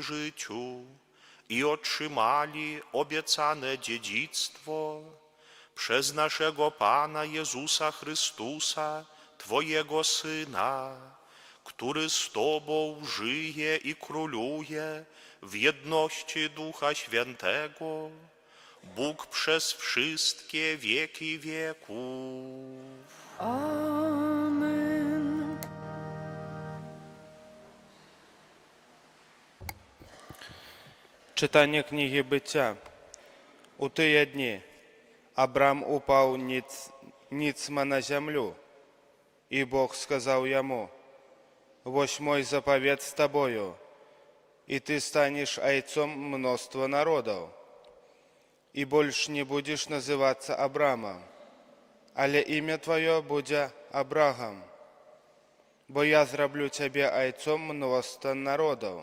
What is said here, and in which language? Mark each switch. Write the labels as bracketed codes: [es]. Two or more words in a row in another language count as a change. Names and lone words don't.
[pl] życiu i otrzymali obiecane dziedzictwo przez naszego Pana Jezusa Chrystusa, Twojego Syna, który z Tobą żyje i króluje w jedności Ducha Świętego, Bóg przez wszystkie wieki wieków. Amen. [uk] Читання книги Буття. [be] У тыя дні Абрам упаў ніцма на зямлю, і Бог сказаў яму: «Вось мой запавет з табою, і ты станеш айцом мноства народаў, і больш не будзеш называцца Абрамам, але імя тваё будзе Абрагам, бо я зраблю цябе айцом мноства народаў.